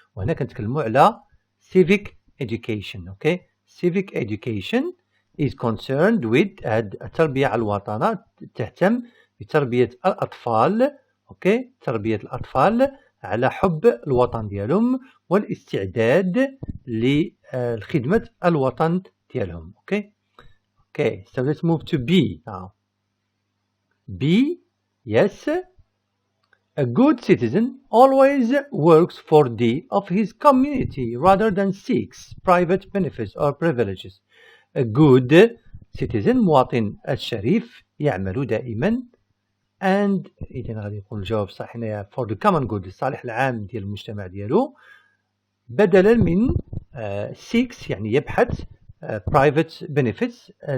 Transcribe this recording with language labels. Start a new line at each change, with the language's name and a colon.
Arabic: وهنا كنتكلموا على civic education.
English: Okay, civic education is concerned with
Arabic: التربية على الوطن. تهتم بتربية الأطفال. Okay, تربية الأطفال على حب الوطن ديالهم والاستعداد لخدمة الوطن ديالهم.
English: Okay. Okay, so let's move to B now. B, yes. A good citizen always works for the of his community rather than seeks private benefits or privileges. A good citizen
Arabic: مواطن الشريف يعمل دائما and إذا غادي نقول الجواب صح هنايا
English: for the common good
Arabic: الصالح العام ديال المجتمع ديالو بدلا من seeks يعني يبحث
English: private benefits